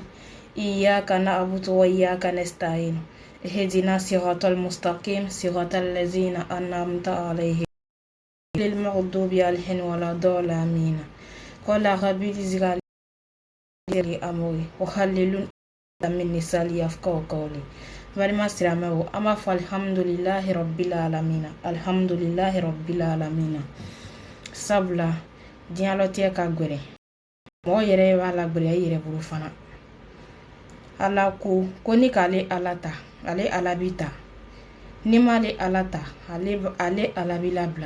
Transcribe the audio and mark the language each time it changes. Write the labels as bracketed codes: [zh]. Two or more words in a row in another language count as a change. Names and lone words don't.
[ar] إياك نعبد وإياك نستعين. اهدنا الصراط المستقيم، صراط الذين أنعمت عليهم غير المغضوب عليهم ولا الضالين. قال رب زدني أمري وحلل من لساني يفقهوا قولي. [bm] Barima silamɛw an b'a fɔ [ar] الحمد لله رب العالمين, الحمد لله رب العالمين. [bm] Sabula diɲɛlatigɛ ka gwɛrɛ, mɔgɔ yɛrɛ b'a lagwɛrɛ i yɛrɛ bolo fana. Ala ko ni k'ale ala ta ale ala bi ta, ni m'ale ala ta ale ala bi labila.